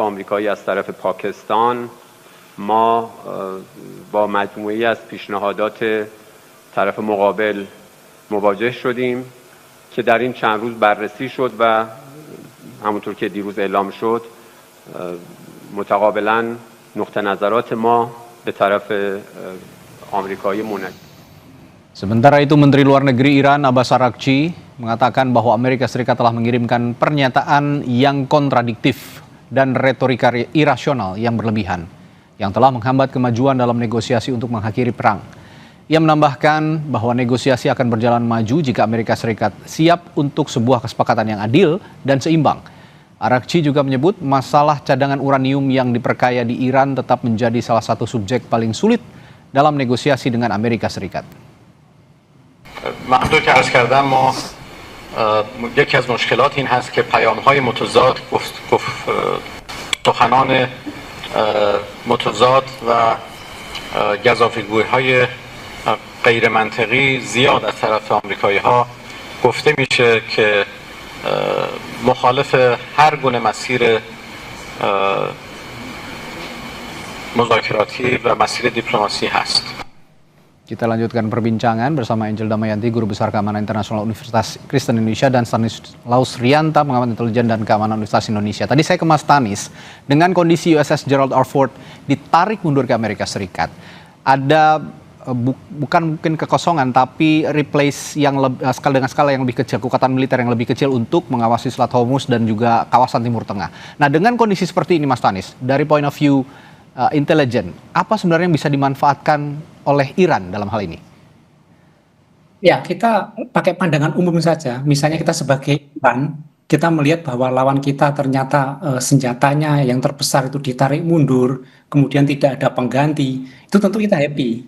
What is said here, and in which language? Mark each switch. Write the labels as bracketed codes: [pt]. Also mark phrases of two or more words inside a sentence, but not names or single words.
[fa] آمریکایی از طرف پاکستان، ما با مجموعی از پیشنهادات طرف مقابل مواجه شدیم که در این چند روز بررسی شد و همونطور که دیروز اعلام شد متقابلا نقطه نظرات ما به طرف آمریکایی منعکس. [id] Sementara itu, Menteri Luar Negeri Iran Abbas Araghchi mengatakan bahwa Amerika Serikat telah mengirimkan pernyataan yang kontradiktif dan retorika irasional yang berlebihan, yang telah menghambat kemajuan dalam negosiasi untuk mengakhiri perang. Ia menambahkan bahwa negosiasi akan berjalan maju jika Amerika Serikat siap untuk sebuah kesepakatan yang adil dan seimbang. Araghchi juga menyebut masalah cadangan uranium yang diperkaya di Iran tetap menjadi salah satu subjek paling sulit dalam negosiasi dengan Amerika Serikat. [fa] همونطور که عرض کردم ما یکی از مشکلات این هست که پیام‌های متضاد، سخنان متضاد و گزافه‌گویی‌های غیر منطقی زیاد از طرف آمریکایی‌ها گفته میشه که مخالف هر گونه مسیر مذاکراتی و مسیر دیپلماسی هست. [id] Kita lanjutkan perbincangan bersama Angel Damayanti, Guru Besar Keamanan Internasional Universitas Kristen Indonesia, dan Stanislaus Rianta, Pengamat Intelijen dan Keamanan Universitas Indonesia. Tadi saya ke Mas Tanis, dengan kondisi USS Gerald R. Ford ditarik mundur ke Amerika Serikat, ada bukan mungkin kekosongan, tapi replace yang dengan skala yang lebih kecil, kekuatan militer yang lebih kecil untuk mengawasi Selat Hormuz dan juga kawasan Timur Tengah. Nah, dengan kondisi seperti ini, Mas Tanis, dari [en] point of view [id] intelijen, apa sebenarnya yang bisa dimanfaatkan oleh Iran dalam hal ini? Ya, kita pakai pandangan umum saja. Misalnya kita sebagai Iran, kita melihat bahwa lawan kita ternyata senjatanya yang terbesar itu ditarik mundur, kemudian tidak ada pengganti, itu tentu kita happy.